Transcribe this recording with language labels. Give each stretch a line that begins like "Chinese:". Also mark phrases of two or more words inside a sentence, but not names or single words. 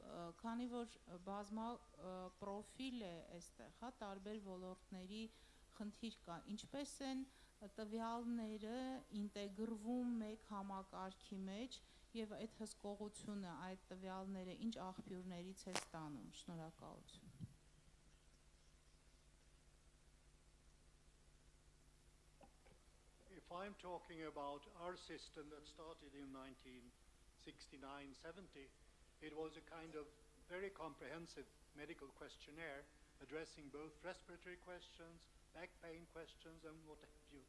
Armenian: քանի որ բազմա պրոֆիլ է այստեղ, հա, տարբեր ոլորտների խնդիր կա, ինչպես են տվյալները ինտեգրվում մեկ համակարգի մեջ եւ այդ հսկողությունը, այդ տվյալները ինչ աղբյուրներից է ստանում։ Շնորհակալություն։
English: If I'm talking about our system that started in 1969-70, it was a kind of very comprehensive medical questionnaire addressing both respiratory questions, back pain questions, and what have you.